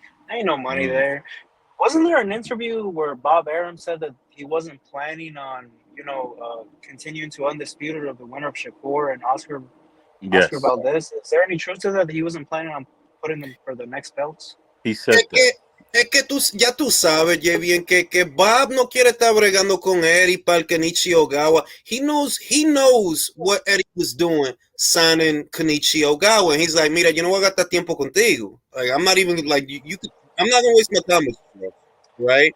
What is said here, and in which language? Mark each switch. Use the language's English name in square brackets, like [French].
[English] Ain't no money there. Wasn't there an interview where Bob Arum said that he wasn't planning on, continuing to undisputed of the winner of Shakur and Oscar Valdez? Is there any truth to that he wasn't planning on putting them for the next belts? He said that. [Spanish] Es que ya tú sabes, ya bien, que Bob no quiere estar bregando con Eddie para el Kenichi Ogawa. [English] He knows what Eddie was doing signing Kenichi Ogawa. And he's like, mira, yo no voy a gastar tiempo contigo. Like, I'm not even, like, I'm not going to waste my time with you, right?